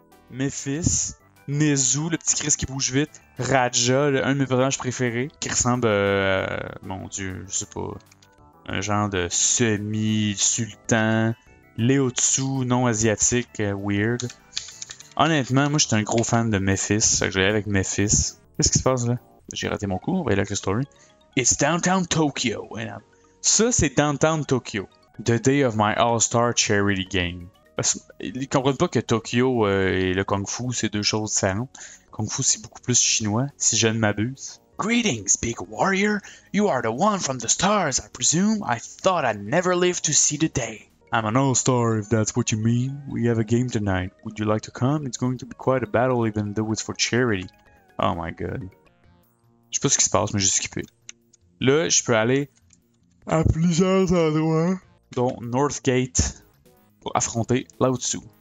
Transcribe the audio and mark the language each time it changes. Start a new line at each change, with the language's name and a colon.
French: Memphis, Nezu, le petit Chris qui bouge vite, Raja, un de mes personnages préférés, qui ressemble mon dieu, je sais pas, un genre de semi-sultan, Léotsu non asiatique, weird. Honnêtement, moi j'étais un gros fan de Memphis, ça que j'allais avec Memphis. Qu'est-ce qui se passe là? J'ai raté mon coup, on va y aller avec la story.
English: It's Downtown Tokyo.
French: Ça, c'est
English: Downtown Tokyo. The day of my All-Star Charity Game.
French: Ils comprennent pas que Tokyo et le Kung Fu, c'est deux choses différentes. Kung Fu, c'est beaucoup plus chinois, si je ne m'abuse.
English: Greetings, big warrior. You are the one from the stars, I presume. I thought I'd never live to see the day. I'm an all-star, if that's what you mean. We have a game tonight. Would you like to come? It's going to be quite a battle, even though it's for charity. Oh my god.
French: Je sais pas ce qui se passe, mais j'ai skippé. Là, je peux aller à plusieurs endroits, dont Northgate, pour affronter Lao Tzu.